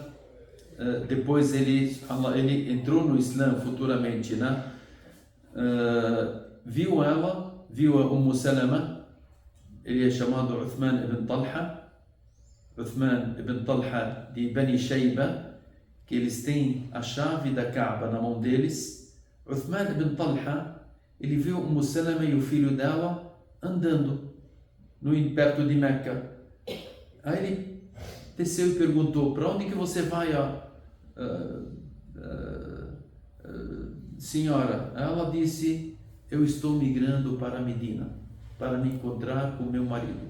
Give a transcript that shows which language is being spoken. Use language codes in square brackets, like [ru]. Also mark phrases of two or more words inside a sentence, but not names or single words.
[pt] depois ele entrou no Islã futuramente, né? Viu a Umm Salama, ele é chamado Uthman ibn Talha de Bani Shayba, que eles têm a chave da Kaaba na mão deles. Uthman ibn Talha, ele viu Umm Salama e o filho dela andando perto de Meca. Aí ele desceu e perguntou: para onde que você vai, senhora? Ela disse: eu estou migrando para Medina, para me encontrar com meu marido.